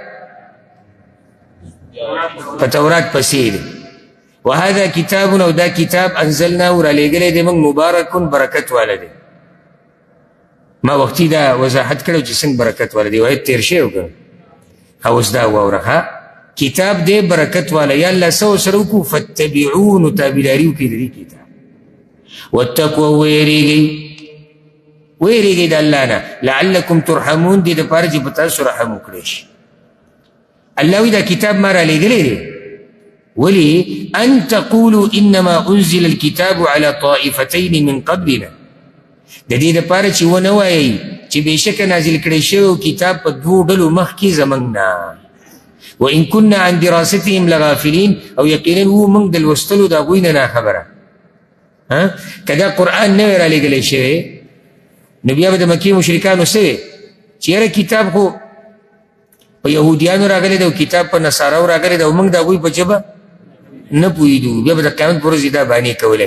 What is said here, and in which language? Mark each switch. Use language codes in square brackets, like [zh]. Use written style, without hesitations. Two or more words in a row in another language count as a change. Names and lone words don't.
[ps] په تورات پسې دی [ar] وهذا کتاب [ps] او دا کتاب انزلناه را لېږلی دی موږ مبارکون برکت والا دی ما وختي دا وضاحت کړی چې څنګه برکت والا دی وایي تېر شوی که اوس دا واوره کتاب دی برکت والا یا الله څه ورسره وکړو فاتبعوه نو تابعداري وکړئ د دې کتاب واتقوا ویریږئ د الله نه [ar] لعلکم ترحمون [ps] دې دپاره چې په تاسو رحم وکړی شي الله وی دا کتاب ما را لېږلی دی [ar] ولي أن تقولوا إنما أنزل الكتاب على طائفتين من قبلنا [ps] د دې دپاره چې ونه وایئ چې بېشکه نازل کړی شوی کتاب په دوو ډلو مخکې زموږ نه [ar] وإن كنا عن دراستهم لغافلين [ps] او یقینا وو موږ د لوستلو د هغوی نه ناخبره که دا قرآن نه وی را لېږلی شوی نو بیا به د مکې مشرکانو څه وی چې یاره کتاب خو په یهودیانو راغلی دی او کتاب په نصاراو راغلی دی او موږ د هغوی په ژبه نه پوهېدو، بیا به د قیامت پر ورځ دا بانې کولی.